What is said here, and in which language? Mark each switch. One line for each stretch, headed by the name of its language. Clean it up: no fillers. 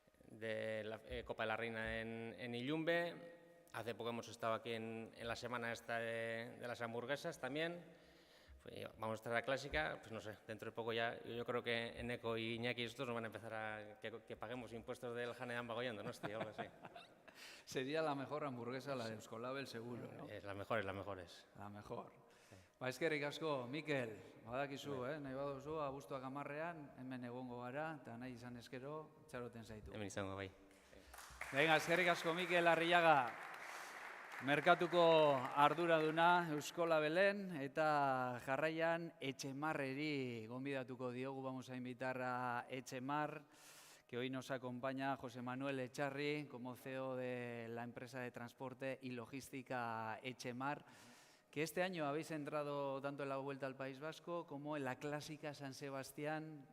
Spanish: de la Copa de la Reina en Illumbe. Hace poco hemos estado aquí en la semana esta de las hamburguesas también. Vamos a estar a la clásica, pues no sé, dentro de poco ya, yo creo que Eneco y Iñaki estos nos van a empezar a que paguemos impuestos del Janean Bagoian Donosti, algo así. Sería la mejor hamburguesa la de Euskolabel, seguro, ¿no? Las mejores, las mejores. La mejor.
Basque: Eskerrik asko, Mikel, badakizu, nahi baduzu, abuztuak 10ean, hemen egongo gara, eta nahi izan eskero, txaroten zaitu. Hemen izango bai.
Spanish: Venga,
Basque: eskerrik asko, Mikel Arriaga, merkatuko arduraduna Euskolabelen, eta jarraian Etxemarreri gonbidatuko diogu,
Spanish: vamos a invitar a Etxemar, que hoy nos acompaña José Manuel Echarri, como CEO de la empresa de transporte y logística Etxemar, que este año habéis entrado tanto en la Vuelta al País Vasco como en la Clásica San Sebastián.